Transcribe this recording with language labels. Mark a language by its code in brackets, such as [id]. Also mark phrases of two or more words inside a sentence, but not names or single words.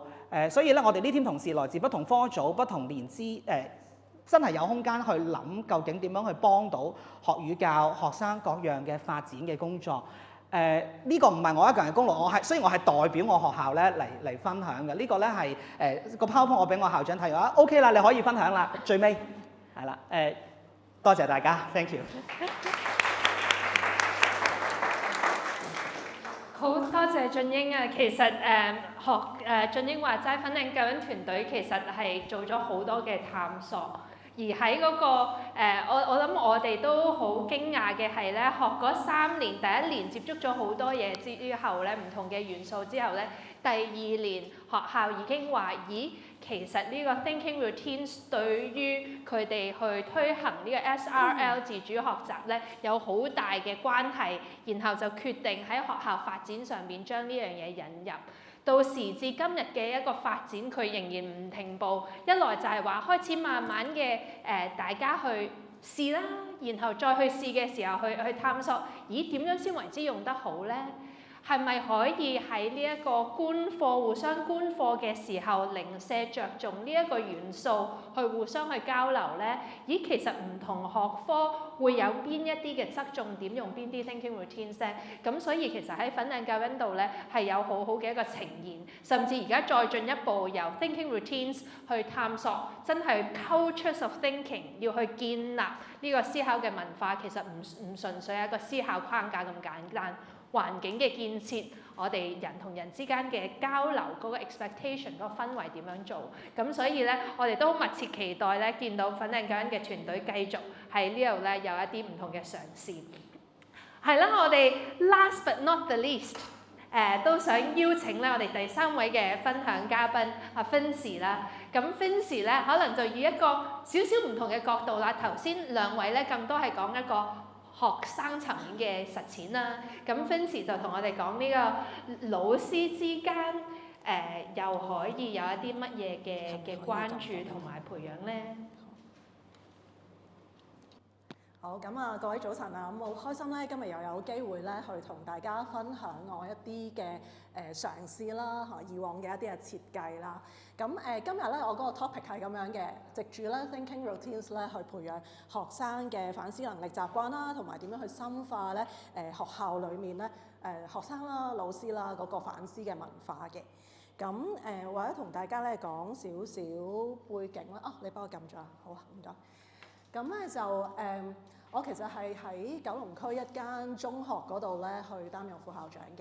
[yue] 所以咧我哋呢 team 同事來自不同科組、不同年資真係有空間去諗究竟點樣去幫到學與教學生各樣嘅發展嘅工作。呢個唔係我一個人嘅功勞，雖然我係代表我學校咧嚟分享嘅。呢個咧係個 PowerPoint 我俾我校長睇話 OK 啦，你可以分享啦。最尾係啦，多謝大家 ， [en] thank you。 [yue] 好多謝俊英啊！其實俊英話齋粉嶺救恩團隊其實係做咗好多嘅探索。而喺嗰個我諗我哋都好驚訝嘅係咧，學嗰3年，第一年接觸咗好多嘢之後咧，唔同嘅元素之後咧，第2年學校已經話：咦，其實呢個 [en] thinking routines [yue] 對於佢哋去推行呢個 SRL 自主學習咧，有好大嘅關係，然後就決定喺學校發展上面將呢樣嘢引入。到時至今日嘅一個發展，佢仍然唔停步。一來就係話開始慢慢嘅大家去試啦，然後再去試嘅時候去探索，咦，點樣先為之用得好咧？係咪可以喺呢一個觀課互相觀課嘅時候，零舍着重呢一個元素去互相去交流咧？咦，其實唔同學科會有邊一啲嘅側重點，用邊啲 [en] thinking routines [yue] 咧？咁所以其實喺粉嶺救恩度咧係有好好嘅一個呈現，甚至而家再進一步由 [en] thinking routines [yue] 去探索，真係 [en] cultures of thinking [yue] 要去建立呢個思考嘅文化，其實唔純粹係一個思考框架咁簡單。環境嘅建設，我哋人同人之間嘅交流嗰個 expectation 嗰個氛圍點樣做？咁所以咧，我哋都密切期待咧，見到粉嶺救恩嘅團隊繼續喺呢度咧有一啲唔同嘅嘗試。係啦，我哋 [en] last but not the least， [yue] 都想邀請咧我哋第3位嘅分享嘉賓阿 Fincy 啦。咁 Fincy 咧可能就以一個少少唔同嘅角度啦。頭先2位咧更多係講一個學生層面嘅實踐啦，咁 Fincy 就同我哋講呢個老師之間又可以有一啲乜嘢嘅關注同埋培養咧？好，咁啊各位早晨啊，咁好開心咧，今日又有機會咧去同大家分享我一啲嘅嘗試啦，以往嘅一啲嘅設計啦。咁今日咧我嗰個 topic 係咁樣嘅，藉住咧 [en] thinking routines [yue] 咧去培養學生嘅反思能力習慣啦，同埋點樣去深化咧學校裡面咧學生啦、老師啦嗰個反思嘅文化嘅。咁或者同大家咧講少少背景啦。你幫我撳咗啊？好啊，唔該。咁咧就我其實係喺九龍區一間中學嗰度咧去擔任副校長嘅。